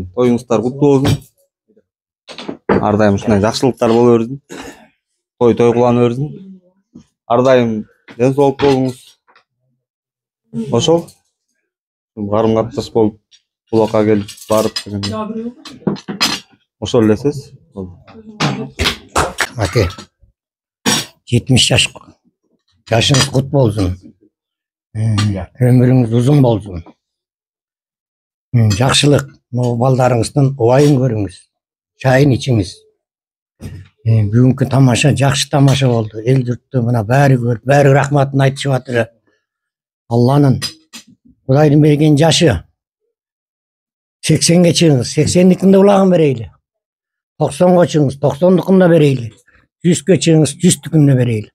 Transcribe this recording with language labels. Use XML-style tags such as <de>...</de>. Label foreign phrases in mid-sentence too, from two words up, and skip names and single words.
<ky>Тоюңуздар куттуу болсун. Ар дайым ушундай жакшылыктар боло берсин. Той кылана берсин. Ар дайым ден соолук болуңуз. Ошол. Карым катташ болуп улакка келип барып деген. Ошол эле сөз.</ky> <tr>Ake 70 yaşınız kutlu olsun. Ömrünüz uzun olsun.</tr> <kk>Жақшылық, балдарыңыздың ойын көріңіз.</kk> <tr>Çayın içiniz.</tr> <kk>Бүгінгі тамаша, жақшы тамаша болды. Ел жұртты мына бәрі көріп, бәрі рахматын айтып жатыр. Алланың Құдайдың берген жашы 80-ге шығыңыз, 80-дікінде ұлағын берейлі. 90-ға шығыңыз, 90-дікінде берейлі. 100-ге шығыңыз, 100-дікінде берейлі.</kk>